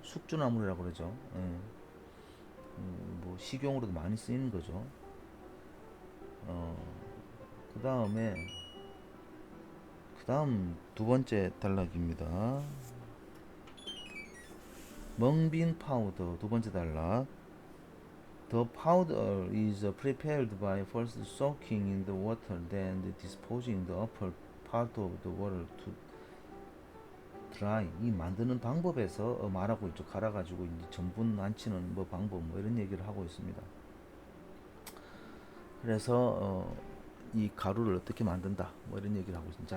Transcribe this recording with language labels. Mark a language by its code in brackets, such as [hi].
[ko] 숙주나물이라고 그러죠. 뭐 식용으로도 많이 쓰이는 거죠. 그 다음 두 번째 단락입니다. 멍빈 파우더 두 번째 단락. [en] The powder is prepared by first soaking in the water, then disposing the upper part of the water to dry. [ko] 이 만드는 방법에서 말하고 있죠. 갈아가지고 이제 전분 안치는 뭐 방법 뭐 이런 얘기를 하고 있습니다. 그래서 이 가루를 어떻게 만든다 뭐 이런 얘기를 하고 있습니다.